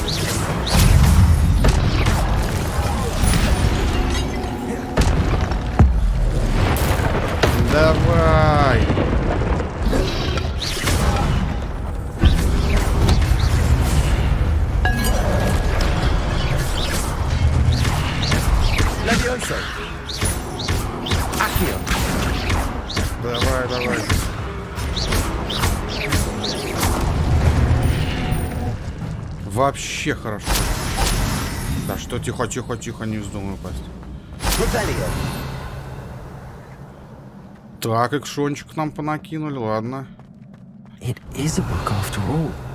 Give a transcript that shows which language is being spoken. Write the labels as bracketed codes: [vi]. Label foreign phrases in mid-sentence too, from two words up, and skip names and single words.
[ru] Давай. [en] Levioso. Accio. [ru] Давай, давай. Вообще хорошо. Да что, тихо, тихо, тихо, не вздумай упасть. Revelio. Так, экшончик нам понакинули, ладно. [en] It is a book after all.